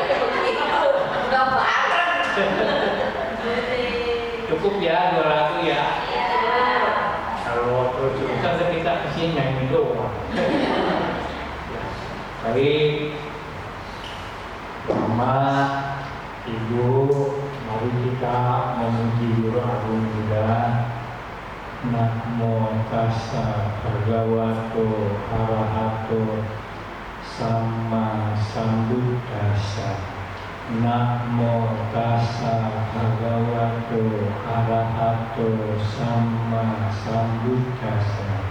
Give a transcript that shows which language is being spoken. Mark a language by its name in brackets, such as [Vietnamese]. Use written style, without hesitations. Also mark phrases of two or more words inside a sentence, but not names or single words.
[Indonesian] Cukup ya 2 lagu ya. Kalau terus kita kesini nyanyi doang. Baik, Mama, Ibu, mari kita memuji Guru Agung Buddha [Pali] Namo tassa bhagavato arahato sama sambuddhassa. Namo tassa bhagavato arahato sama sambuddhassa.